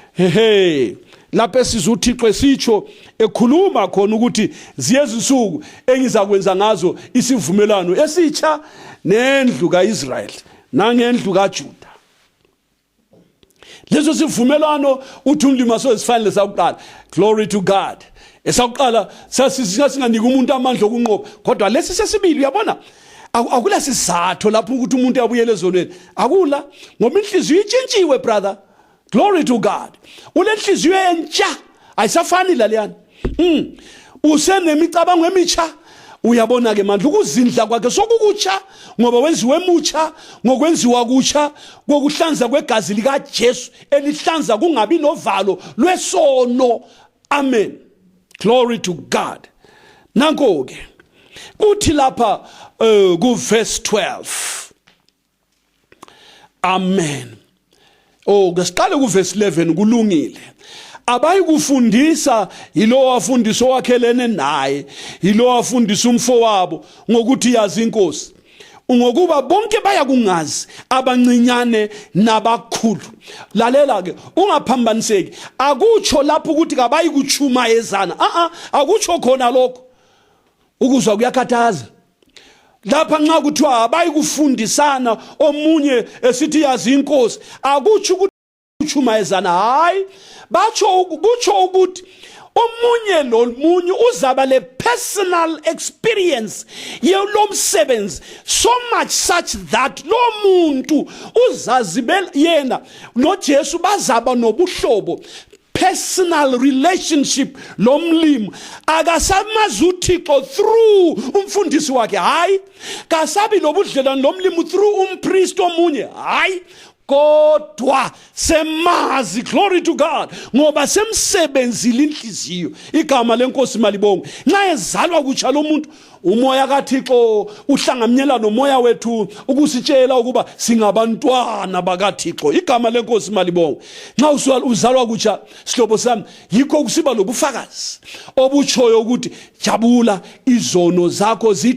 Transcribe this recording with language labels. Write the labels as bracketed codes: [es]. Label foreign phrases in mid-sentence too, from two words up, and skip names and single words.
[nd] Lapho sizwe uThixo esitsho ekhuluma khona ukuthi ziyezinsuku engizakwenza ngazo isivumelwano esitsha nendlu kaIsrayeli nangendlu kaJuda. Leso sivumelwano uthi uMlimo asozifana sakuqala. [en] Glory to God. [nd] Esakuqala sasinganika umuntu amandla okunqoba, kodwa lesi sesibili uyabona akula sizathu lapho ukuthi umuntu abuyele ezonweni. Akula, ngoba inhliziyo itshintshiwe brother. [en] Glory to God. [nd] Ulenhliziyo entsha ayisafani laliyana. Usenemicabango emitsha. Uyabona ke manje ukuzindla kwakhe sokukutsha ngoba wenziwe emutsha, ngokwenziwa kutsha kokuhlanza kwegazi lika Jesu elihlanza kungabi novalo lwesono. [en] Amen. Glory to God. [nd] Nanko ke uthi lapha ku verse 12. Amen. Ngesiqale ku verse 11 kulungile. Abayikufundisa yilo wafundisa owakhelene naye, yilo wafundisa umfowabo ngokuthi yazi inkosi, ngokuba bonke bayakungazi, abancinyane nabakhulu. Lalela ke, ungaphambaniseki. Akutsho lapho ukuthi kabayikuchuma ezana. Akutsho khona lokho. Ukuzwa kuyakhathaza. lapha nxa kuthiwa abayikufundisana omunye esithi yazi inkosi akutsho ukuthi uchumayezana hayi kutsho ukuthi omunye lomunye uzaba le [en] personal experience [nd] yelomsebenzi so [en] much such that [nd] lo muntu uzazibela yena noJesu bazaba nobuhlobo [en] personal relationship [nd] lomlimi akasamazi uThixo through umfundisi wakhe hayi kasabi lobudlelwane lomlimi through umpriest omunye hayi kodwa semazi [en] glory to God [nd] ngoba semsebenzile inhliziyo igama lenkosi malibonge nxa ezalwa kutsha lo muntu umoya kaThixo uhlanganyela nomoya wethu ukusitshela ukuba singabantwana bakaThixo igama lenkosi malibonge nxa uzalwa kutsha sihlobo sami yikho kusiba lobufakazi obutshoyo ukuthi jabula izono zakho